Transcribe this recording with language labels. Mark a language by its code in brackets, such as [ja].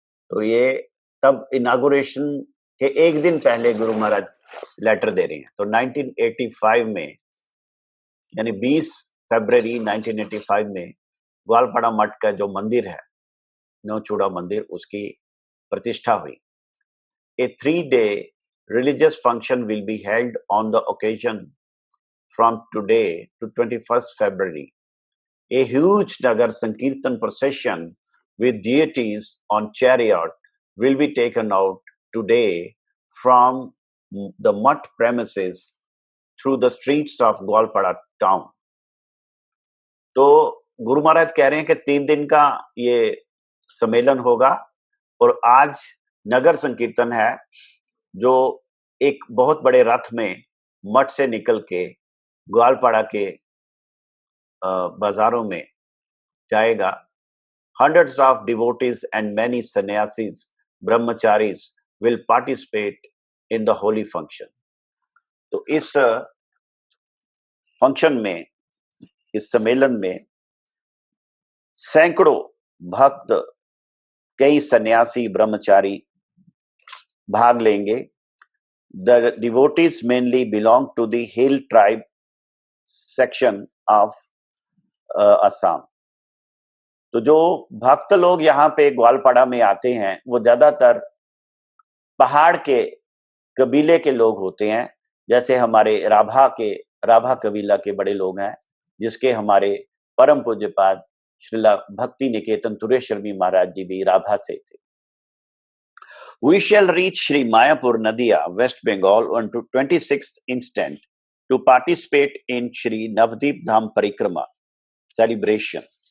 [hi] तो ये तब इनागुरेशन के एक दिन पहले गुरु महाराज लेटर दे रहे हैं। तो 1985 में, यानी 20 फरवरी 1985 में ग्वालपाड़ा मठ का जो मंदिर है, नौचूड़ा मंदिर, उसकी प्रतिष्ठा हुई। [en] A 3-day religious function will be held on the occasion from today to 21st February. A huge Nagar Sankirtan procession with deities on chariot will be taken out today from the mutt premises through the streets of Gwalpada town. [hi] तो गुरु महाराज कह रहे हैं कि 3 दिन का ये सम्मेलन होगा और आज नगर संकीर्तन है जो एक बहुत बड़े रथ में मठ से निकल के ग्वालपाड़ा के बाजारों में जाएगा। [en] Hundreds of devotees and many sannyasis, brahmacharis will participate in the holy function. [hi] तो इस फंक्शन में, इस सम्मेलन में सैकड़ों भक्त, कई सन्यासी, ब्रह्मचारी भाग लेंगे। [en] The devotees mainly belong to the hill tribe section of Assam. [hi] तो जो भक्त लोग यहाँ पे ग्वालपाड़ा में आते हैं वो ज्यादातर पहाड़ के कबीले के लोग होते हैं, जैसे हमारे राभा कबीला के बड़े लोग हैं, जिसके हमारे परम पूज्यपाद श्रीला भक्ति निकेतन तुरेश्वरी महाराज जी भी राभा से थे। [en] We shall reach Sri Mayapur Nadia, West Bengal on 26th instant to participate in Sri Navdeep Dham Parikrama celebration.